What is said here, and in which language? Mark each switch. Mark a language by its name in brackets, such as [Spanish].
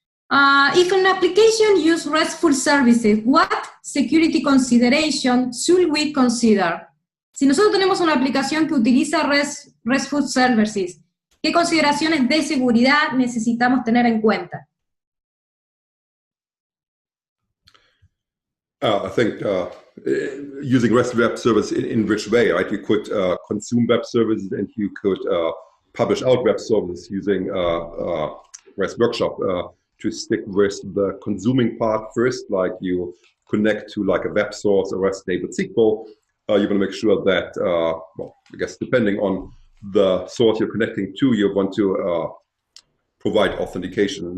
[English] If an application uses RESTful services, what security consideration should we consider? [Spanish] Si nosotros tenemos una aplicación que utiliza RESTful services, ¿qué consideraciones de seguridad necesitamos tener en cuenta? [English] I think using REST web service in which way, right? You could consume web services and you could publish out web services using REST Workshop. To stick with the consuming part first, like you connect to like a web source or REST-enabled SQL, you want to make sure that, well, I guess depending on the source you're connecting to, you want to provide authentication.